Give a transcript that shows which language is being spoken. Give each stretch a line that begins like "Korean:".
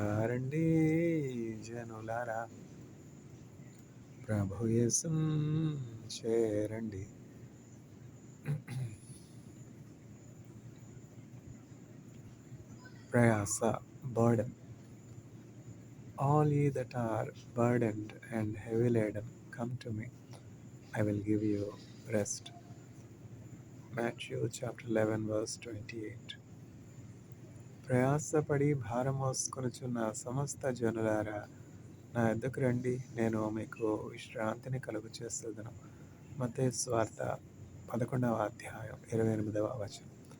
Telugu: రండి జనులారా, ప్రభు యేసున్ చేరండి. ప్రయాస burden.
English: All ye that are burdened and heavy laden, come to me, I will give you rest. Matthew chapter 11 verse 28.
Telugu: ప్రయాసపడి భారం మోసుకొనుచున్న సమస్త జనులారా, నా యొద్దకు రండి, నేను మీకు విశ్రాంతిని కలుగు చేసేదను. మత్తయి సువార్త 11వ అధ్యాయం 28వ వచనం.